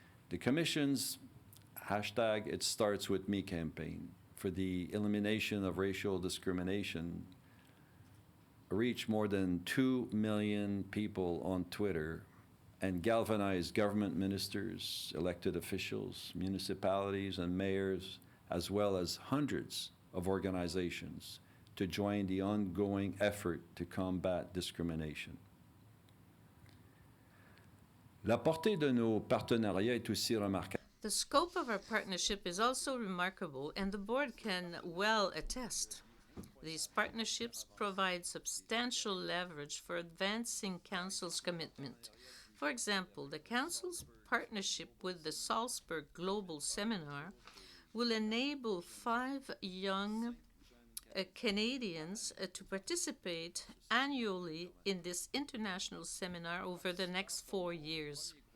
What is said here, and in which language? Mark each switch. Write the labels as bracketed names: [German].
[English] The Commission's hashtag It Starts With Me campaign for the elimination of racial discrimination reached more than 2 million people on Twitter and galvanized government ministers, elected officials, municipalities, and mayors, as well as hundreds of organizations to join the ongoing effort to combat discrimination. [French] La portée de nos partenariats est aussi remarquable. [English] The scope of our partnership is also remarkable, and the board can well attest. These partnerships provide substantial leverage for advancing Council's commitment. For example, the Council's partnership with the Salzburg Global Seminar will enable 5 young Canadians to participate annually in this international seminar over the next 4 years.